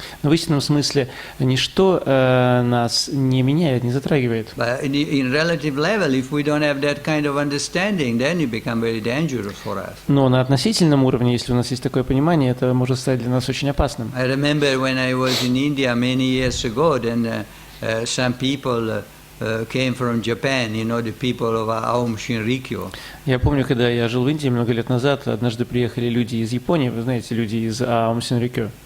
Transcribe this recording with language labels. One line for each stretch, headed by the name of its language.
Russian: Но в истинном смысле ничто нас не меняет, не затрагивает.
English: But in relative level, if we don't have that kind of understanding, then it becomes very dangerous for us.
Russian: Но на относительном уровне, если у нас есть такое понимание, это может стать для нас очень опасным.
English: I remember when I was in India many years ago, then some people came from Japan, the people of Aum Shinrikyo.
Russian: Я помню, когда я жил в Индии много лет назад, однажды приехали люди из Японии, вы знаете, люди из Аум Синрикё.